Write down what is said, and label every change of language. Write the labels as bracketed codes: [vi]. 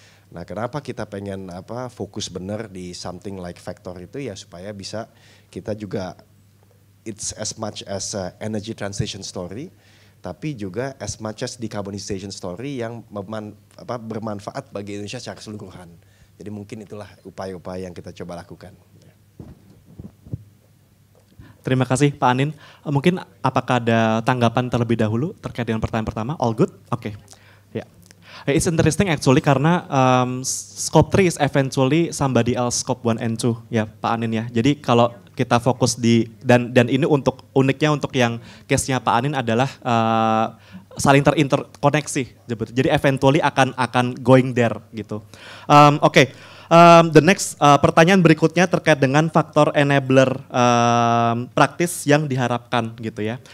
[id] Nah kenapa kita pengen fokus benar di [en] something like [id] Vector itu ya supaya bisa kita juga [en] it's as much as a energy transition story, [id] tapi juga [en] as much as decarbonization story [id] yang bermanfaat bagi Indonesia secara keseluruhan. Jadi mungkin itulah upaya-upaya yang kita coba lakukan. Terima kasih Pak Anin. Mungkin apakah ada tanggapan terlebih dahulu terkait dengan pertanyaan pertama? [en] All good? Oke. Ya. It's interesting actually [id] karena [en] scope 3 is eventually somebody else scope 1 and 2 [id] ya Pak Anin ya. Jadi kalau kita fokus di dan ini untuk uniknya untuk yang case-nya Pak Anin adalah saling terinterkoneksi. Jadi eventually akan [en] going there [id] gitu. Oke. [en] The next [id] pertanyaan berikutnya terkait dengan faktor enabler praktis yang diharapkan gitu ya.